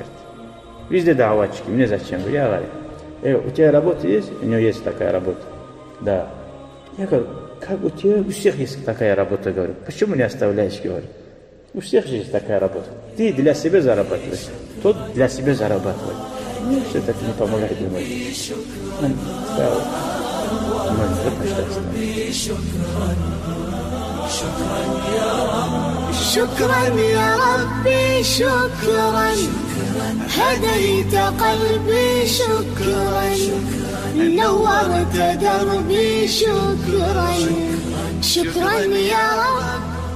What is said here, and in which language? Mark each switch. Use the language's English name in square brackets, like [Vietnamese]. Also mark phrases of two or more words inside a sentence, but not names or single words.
[Russian] Везде даватчики, мне зачем? Я говорю, у тебя работа есть? У него есть такая работа. Да. Я говорю, как у тебя, у всех есть такая работа, говорю. Почему не оставляешь, говорю. У всех же есть такая работа. Ты для себя зарабатываешь, тот для себя зарабатывает. Ну, все так не помогает, думаю. [Arabic] شكرا يا ربي شكرا هديت قلبي شكرا نورت دربي شكرا شكرا يا رب